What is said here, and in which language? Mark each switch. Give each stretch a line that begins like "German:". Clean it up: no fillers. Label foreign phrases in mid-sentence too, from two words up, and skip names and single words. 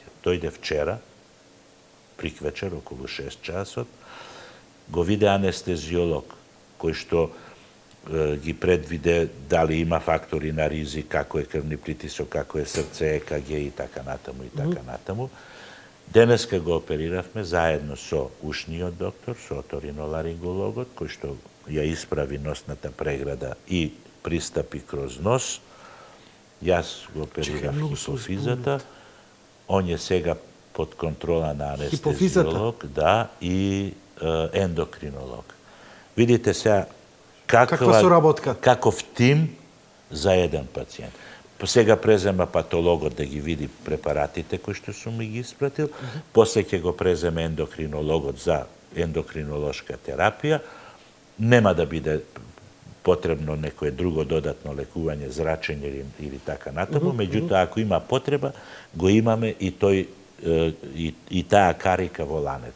Macedonian: Дојде вчера, приквечер, околу 6 часот, го виде анестезиолог, кој што ги предвиде дали има фактори на ризик, како е крвни притисок, како е срце, ЕКГ и така натаму и така натаму. Денеска го опериравме заедно со ушниот доктор, со оториноларингологот, кој што ја исправи носната преграда и пристапи кроз нос. Јас го оперирав хипофизата он је сега под контрола на Хипофизата. анестезиолог, да, и ендокринолог. Vidite сега Каква соработка? каков тим за еден пациент. Сега презема патологот да ги види препаратите кои што сум ги испратил, после ќе го преземе ендокринологот за ендокринолошка терапија, нема да биде потребно некое друго додатно лекување, зрачење или така натаму, меѓутоа ако има потреба, го имаме и тој и таа карика во ланец.